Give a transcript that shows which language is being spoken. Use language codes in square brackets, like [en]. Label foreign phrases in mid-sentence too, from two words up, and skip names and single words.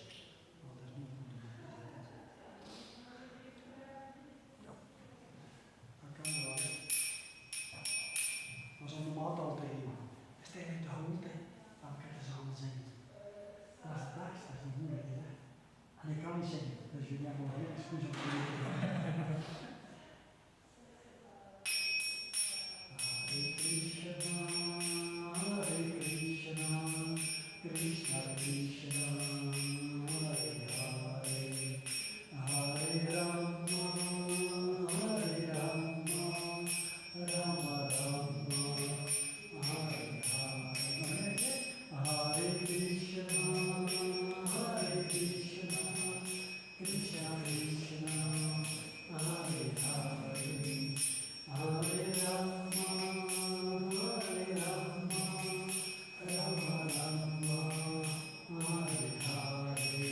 [nl] Dat is niet goed. Ja, dat kan wel. Dat is om de maat al te geven. Is het eigenlijk de gewoonte? Dan kan je samen zingen. Dat is het tekst, dat is niet moeilijk. Hè? En ik kan niet zingen, dus jullie hebben nog geen excuus om te weten. [sa] Hare Krishna, Hare Krishna, Krishna Krishna, Hare Hare, Hare Rama, Hare Rama, Rama Rama, Hare Hare, Hare Krishna, Hare Krishna, Krishna Krishna, Hare Hare, Hare Rama, Hare Rama, Rama Rama, Hare Hare.